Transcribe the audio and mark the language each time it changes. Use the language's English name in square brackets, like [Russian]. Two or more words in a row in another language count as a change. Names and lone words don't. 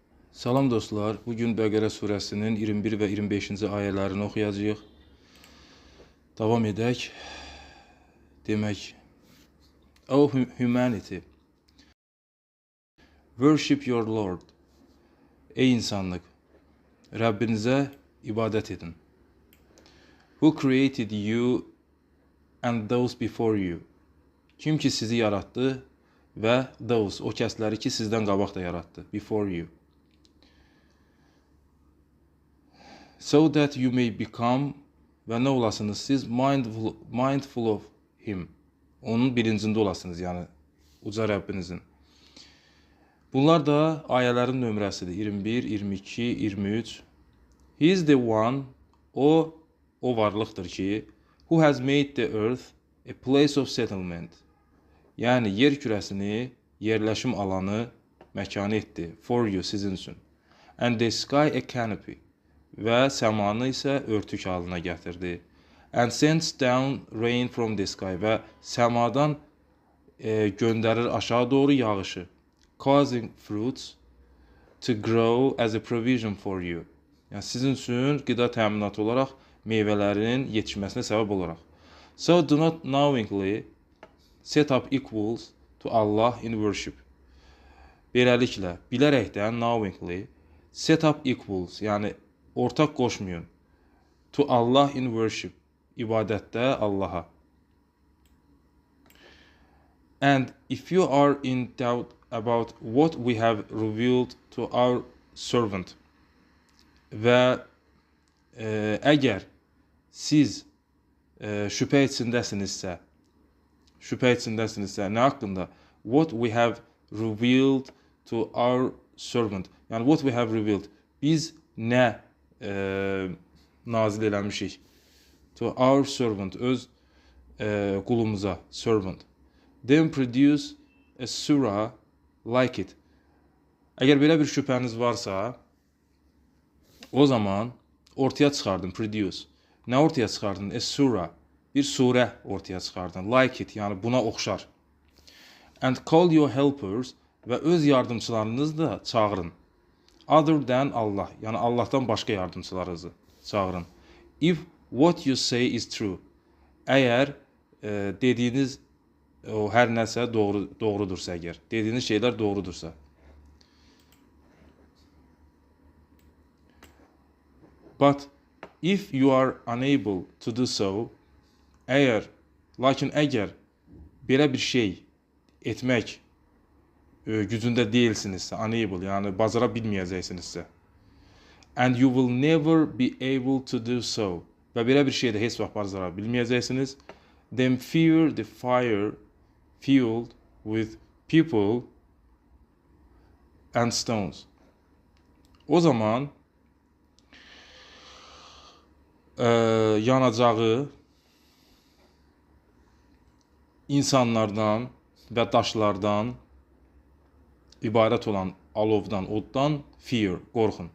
[Azerbaijani] Salam dostlar, bugün Bəqərə surəsinin 21 və 25-ci ayələrini oxuyacağıq. Davam edək. Demək, [English] O humanity, worship your Lord. [Azerbaijani] Ey insanlıq, Rəbbinizə ibadət edin. [English] Who created you and those before you. [Azerbaijani] Kim ki sizi yarattı və those, o kəsləri ki sizdən qabaq da yarattı. [English] Before you. So that you may become [Azerbaijani] və nə olasınız siz [English] mindful of him. [Azerbaijani] Onun bilincində olasınız, yəni uca Rəbbinizin. Bunlar da ayələrin nömrəsidir. 21, 22, 23. [English] He is the one, [Azerbaijani] o varlıqdır ki, [English] who has made the earth a place of settlement. [Azerbaijani] Yəni yer kürəsini yerləşim alanı, məkanı etdi. [English] For you, [Azerbaijani] sizin üçün. [English] And the sky a canopy. [Azerbaijani] Və səmanı isə örtük halına gətirdi. [English] And sends down rain from the sky. [Azerbaijani] Və səmadan göndərir aşağı doğru yağışı. [English] Causing fruits to grow as a provision for you. [Azerbaijani] Yəni sizin üçün qida təminatı olaraq meyvələrin yetişməsinə səbəb olaraq. [English] So do not knowingly set up equals to Allah in worship. [Azerbaijani] Beləliklə, bilərəkdən [English] knowingly set up equals, [Azerbaijani] yəni ortaq qoşmayın. [English] To Allah in worship. [Azerbaijani] İbadətdə Allaha. [English] And if you are in doubt about what we have revealed to our servant. [Azerbaijani] Və əgər siz şübhə içindəsinizsə, nə haqqında? [English] What we have revealed to our servant. Yəni what we have revealed. [Azerbaijani] Biz nə nazil eləmişik? [English] To our servant, [Azerbaijani] öz qulumuza, [English] servant. Then produce a surah like it. [Azerbaijani] Əgər belə bir şübhəniz varsa, o zaman ortaya çıxardın, produce. Nə ortaya çıxardın? [English] A surah, [Azerbaijani] bir surə ortaya çıxardın. [English] Like it, [Azerbaijani] yəni buna oxşar. [English] And call your helpers [Azerbaijani] və öz yardımçılarınızı da çağırın. [English] Other than Allah, [Azerbaijani] yəni Allahdan başqa yardımçılarınızı çağırın. [English] If what you say is true, [Azerbaijani] əgər dediyiniz o hər nəsə doğrudursa, əgər dediyiniz şeylər doğrudursa. [English] But if you are unable to do so, [Azerbaijani] lakin əgər belə bir şey etmək gücündə deyilsinizsə, unable, yəni bacara bilməyəcəksinizsə, [English] and you will never be able to do so, [Azerbaijani] və belə bir şeydə heç vaxt bacara bilməyəcəksiniz, [English] then fear the fire fueled with people and stones. [Azerbaijani] O zaman yanacağı insanlardan və daşlardan ibarət olan alovdan, oddan fear, qorxun.